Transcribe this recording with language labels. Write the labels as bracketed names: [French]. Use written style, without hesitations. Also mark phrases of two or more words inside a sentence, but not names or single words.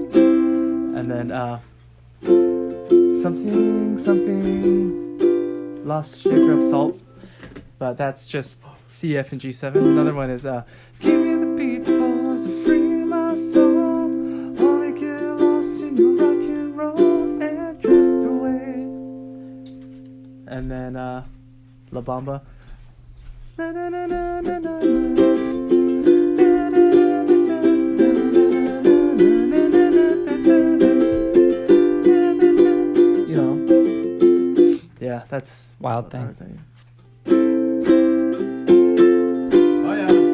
[English] And then something, lost shaker of salt. But that's just C, F, and G7. Another one is give me the people to free my soul. Wanna get lost in your rock and roll and drift away. And then La Bamba. Na, na, na, na, na, na, you know, yeah, that's Wild Thing. Oh yeah.